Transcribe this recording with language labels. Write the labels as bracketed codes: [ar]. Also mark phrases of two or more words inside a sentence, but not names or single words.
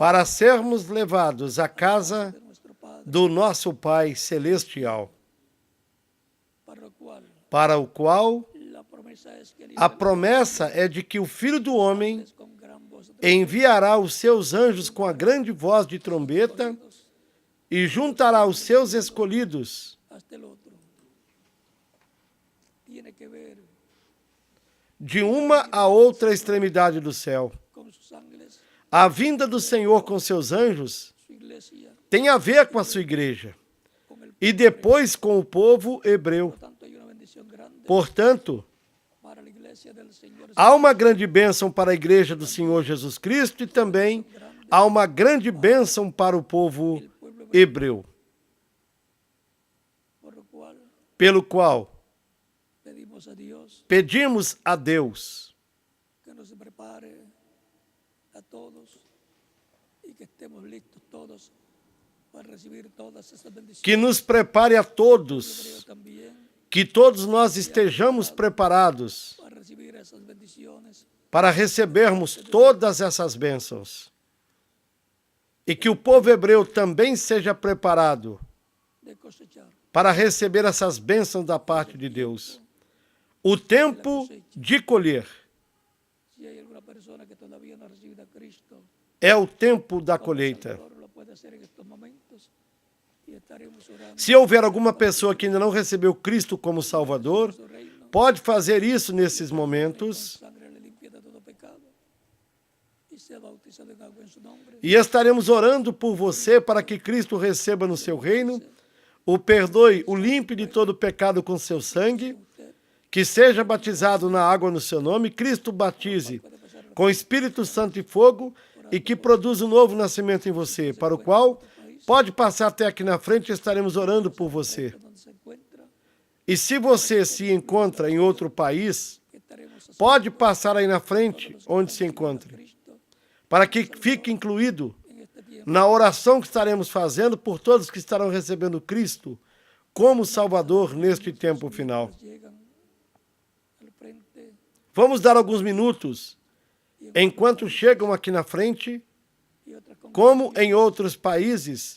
[pt] para sermos levados à casa [es] de nuestro Padre, [pt] do nosso Pai Celestial, [es] para lo cual [pt] para o qual [es] la promesa es que [pt] a promessa é de que o Filho do Homem [es] con gran voz de [pt] enviará os seus anjos com a grande voz de trombeta e juntará os seus escolhidos. [es] hasta el otro. Tiene que ver [pt] de uma a outra extremidade do céu. [es] con sus ángeles, [pt] A vinda do Senhor com seus anjos [es] su iglesia, [pt] tem a ver com a sua igreja [es] con el [pt] e depois com o povo hebreu. [es] Por tanto, hay una bendición grande [pt] Portanto, [es] para la iglesia del Señor. [pt] há uma grande bênção para a igreja do Senhor Jesus Cristo e também há uma grande bênção para o povo hebreu, [es] Por lo cual [pt] pelo qual [es] pedimos a Dios [pt] pedimos a Deus [es] que nos prepare a todos y que estemos listos todos para recibir todas esas bendiciones. [pt] que nos prepare a [es] Creo [pt] todos, [es] también [pt] que todos nós estejamos preparados [es] para recibir esas bendiciones [pt] para recebermos todas essas bênçãos. E que o povo hebreu também seja preparado [es] de cosechar. [pt] para receber essas bênçãos da parte de Deus. O tempo de colher [es] Si hay alguna persona que todavía no ha recibido a Cristo, [pt] é o tempo da colheita. [es] Salvador, lo puede hacer en estos momentos y estaremos orando [pt] Se houver alguma pessoa que ainda não recebeu Cristo como Salvador, [es] por su reino. [pt] pode fazer isso nesses momentos [es] Sangre le limpia de todo pecado y sea bautizado en agua en su nombre. [pt] e estaremos orando por você para que Cristo receba no seu reino, o perdoe, o limpe de todo pecado com seu sangue, que seja batizado na água no seu nome, Cristo batize com Espírito Santo e fogo e que produza um novo nascimento em você, para o qual pode passar até aqui na frente, estaremos orando por você. [es] Donde se encuentra, [pt] E se você se encontra em outro país, [es] que estaremos [pt] pode passar aí na frente, onde se encontre, [es] Cristo [pt] para que fique incluído [es] en este tiempo. [pt] na oração que estaremos fazendo por todos que estarão recebendo Cristo como Salvador neste tempo final. [es] Llegan al frente [pt] Vamos dar alguns minutos enquanto chegam aqui na frente, [es] y otras con [pt] como em outros países